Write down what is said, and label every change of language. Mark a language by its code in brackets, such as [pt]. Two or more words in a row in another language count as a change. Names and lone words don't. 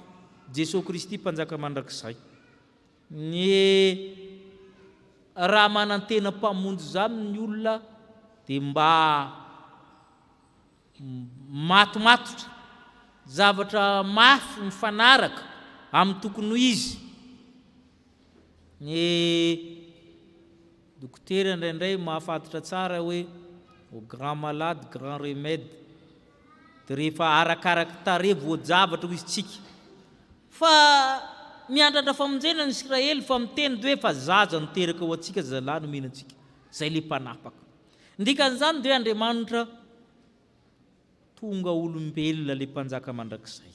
[mg] Jesosy Kristy mpanjaka mandrakizay. Ny raha manantena mpamonjy zany ny olona dia mba matomatotra, zavatra mafy mifanaraka amin'ny tokony izy. Ny dokotera indraindray mahafantatra tsara hoe [fr] au grand malade grand remède, [mg] dia rehefa arakaraka tare voajavatra ho izy tsika. Fa miandrandra famonjena ny Israely fa miteny hoe fa zaza niteraka ho antsika, zalahy no menantsika, zay le mpanapaka. Ndikan'izany dia Andriamanitra tonga olombelona le mpanjaka mandrakizay.